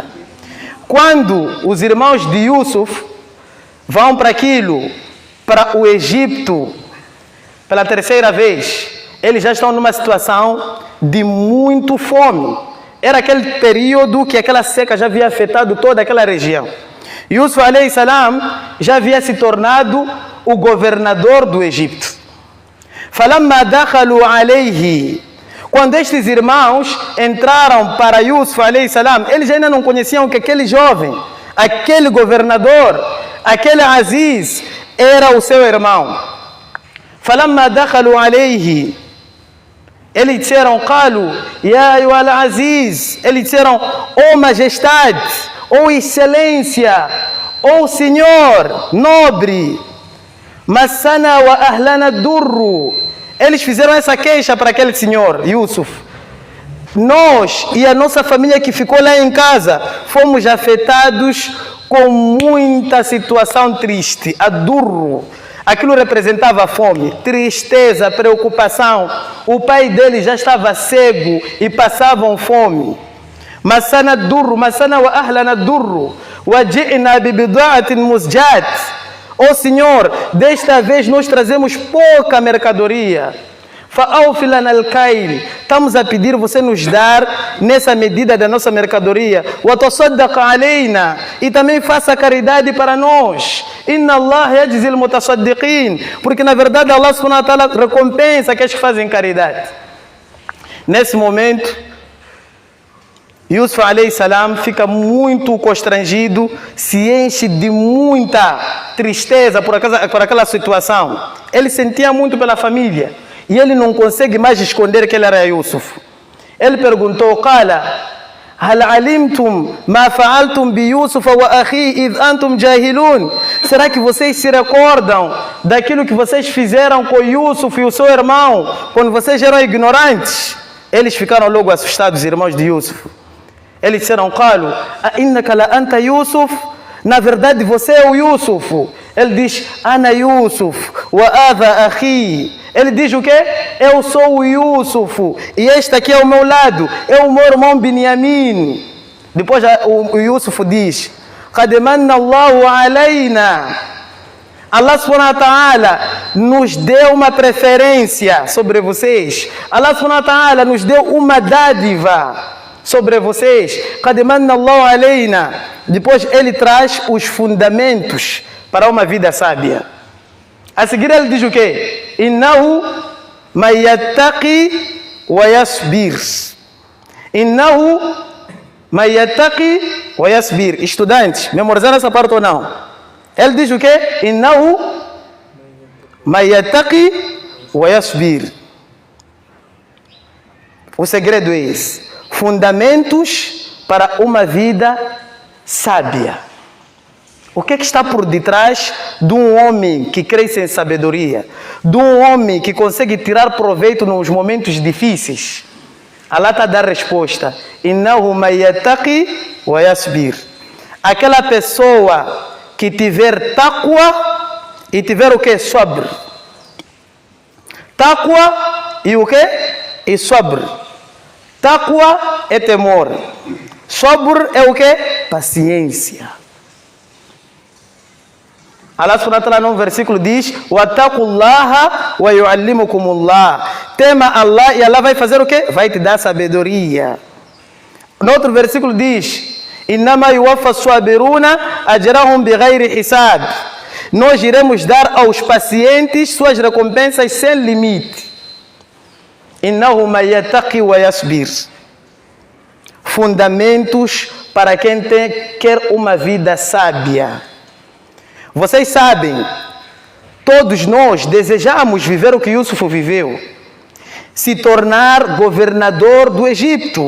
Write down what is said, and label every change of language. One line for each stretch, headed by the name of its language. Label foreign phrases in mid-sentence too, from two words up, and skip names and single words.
Portuguese: Quando os irmãos de Yusuf vão para o Egito, pela 3ª vez, eles já estão numa situação de muito fome. Era aquele período que aquela seca já havia afetado toda aquela região. Yusuf
Arabic: عليه السلام
Portuguese: já havia se tornado o governador do Egito.
Arabic: فلما دخلوا عليه,
Portuguese: quando estes irmãos entraram para Yusuf
Arabic: عليه السلام,
Portuguese: eles ainda não conheciam que aquele jovem, aquele governador, aquele Aziz, era o seu irmão.
Arabic: فلما دخلوا عليه,
Portuguese: eles disseram,
Arabic: قالوا يا أيها العزيز,
Portuguese: eles disseram, oh majestade, oh excelência, oh senhor, nobre,
Arabic: مسنا وأهلنا الضر.
Portuguese: Eles fizeram essa queixa para aquele senhor, Yusuf. Nós e a nossa família que ficou lá em casa, fomos afetados com muita situação triste, a durru. Aquilo representava fome, tristeza, preocupação. O pai dele já estava cego e passavam fome.
Arabic: مسنا الضر مسنا وأهلنا الضر وجئنا ببضاعة مزجاة.
Portuguese: Ó Senhor, desta vez nós trazemos pouca mercadoria.
Arabic: فأوف لنا الكيل.
Portuguese: Estamos a pedir você nos dar nessa medida da nossa mercadoria.
Arabic: وتصدق علينا.
Portuguese: E também faça caridade para nós.
Arabic: إن الله يجزي المتصدقين.
Portuguese: Porque na verdade Allah
Arabic: سبحانه وتعالى
Portuguese: recompensa aqueles que fazem caridade. Nesse momento, Yusuf
Arabic: عليه السلام
Portuguese: fica muito constrangido, se enche de muita tristeza por aquela situação. Ele sentia muito pela família e ele não consegue mais esconder que ele era Yusuf. Ele perguntou,
Arabic: قال هل علمتم ما فعلتم بيوسف وأخيه إذ أنتم جاهلون?
Portuguese: Será que vocês se recordam daquilo que vocês fizeram com Yusuf e o seu irmão quando vocês eram ignorantes? Eles ficaram logo assustados, os irmãos de Yusuf. Eles disseram,
Arabic: قالوا إنك لأنت يوسف?
Portuguese: Na verdade você é o Yusuf. Ele diz,
Arabic: أنا يوسف وهذا أخي.
Portuguese: Ele diz o quê? Eu sou o Yusuf e este aqui é o meu lado, é o meu irmão Binyamin. Depois o Yusuf diz,
Arabic: قد من الله علينا.
Portuguese: Allah
Arabic: سبحانه وتعالى
Portuguese: nos deu uma preferência sobre vocês. Allah
Arabic: سبحانه وتعالى
Portuguese: nos deu uma dádiva sobre vocês.
Arabic: قد من الله علينا.
Portuguese: Depois ele traz os fundamentos para uma vida sábia. A seguir ele diz o quê?
Arabic: إنه من يتق ويصبر. إنه من يتق ويصبر.
Portuguese: Estudantes, memorizaram essa parte ou não? Ele diz o quê?
Arabic: إنه من يتق ويصبر.
Portuguese: O segredo é esse. Fundamentos para uma vida sábia. O que está por detrás de um homem que cresce em sabedoria? De um homem que consegue tirar proveito nos momentos difíceis? Allah está a dar resposta.
Arabic: إنه من يتق ويصبر.
Portuguese: Aquela pessoa que tiver taqwa e tiver o que? Sabr. Taqwa e o que? E sabr. Taqwa é temor. Sabr é o que? Paciência. Allah
Arabic: سبحانه وتعالى
Portuguese: no versículo diz,
Arabic: واتقوا الله ويعلمكم الله.
Portuguese: Tema Allah e Allah vai fazer o quê? Vai te dar sabedoria. No outro versículo diz,
Arabic: إنما يوفى الصابرون أجرهم بغير حساب.
Portuguese: Nós iremos dar aos pacientes suas recompensas sem limite.
Arabic: إنه من يتق ويصبر.
Portuguese: Fundamentos para quem quer uma vida sábia. Vocês sabem, todos nós desejamos viver o que Yusuf viveu. Se tornar governador do Egito.